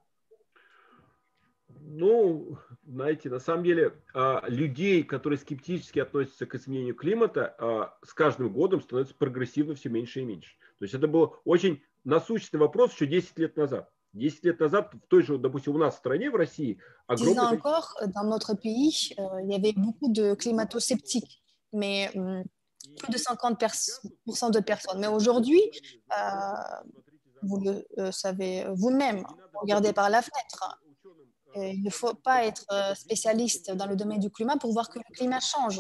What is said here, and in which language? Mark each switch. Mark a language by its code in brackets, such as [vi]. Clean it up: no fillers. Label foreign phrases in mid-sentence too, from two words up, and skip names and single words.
[ru] Ну, знаете, на самом деле людей, которые скептически относятся к изменению климата, с каждым годом становится прогрессивно все меньше и меньше. То есть это был очень насущный вопрос еще 10 лет назад. 10 лет назад в той же, допустим, у нас в стране, в России, [fr] 10 ans [ru] огромное [fr] encore, dans notre pays, il y avait beaucoup de climato-sceptiques, mais plus de 50% de personnes. Mais aujourd'hui, vous le savez vous-même, regardez par la fenêtre. Il ne faut pas être spécialiste dans le domaine du climat pour voir que le climat change.